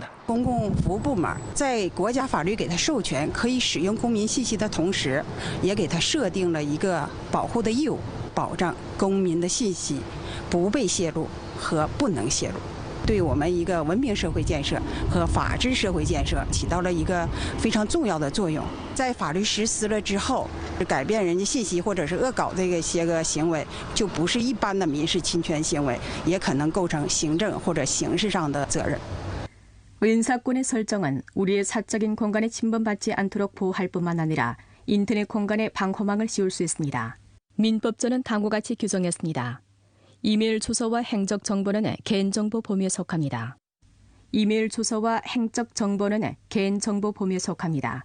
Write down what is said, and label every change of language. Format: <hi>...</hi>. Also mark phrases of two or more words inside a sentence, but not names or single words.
<zh>公共服务部门在国家法律给他授权可以使用公民信息的同时，也给他设定了一个保护的义务，保障公民的信息不被泄露和不能泄露，对我们一个文明社会建设和法治社会建设起到了一个非常重要的作用。在法律实施了之后，改变人家信息或者是恶搞这些个行为，就不是一般的民事侵权行为，也可能构成行政或者刑事上的责任。</zh> <ko>은사권의 설정은 우리의 사적인 공간에 침범받지 않도록 보호할 뿐만 아니라 인터넷 공간에 방호망을 씌울 수 있습니다. 민법전은 다음과 같이 규정했습니다. 이메일 주소와 행적 정보는 개인정보 범위에 속합니다. 이메일 주소와 행적 정보는 개인정보 범위에 속합니다.</ko>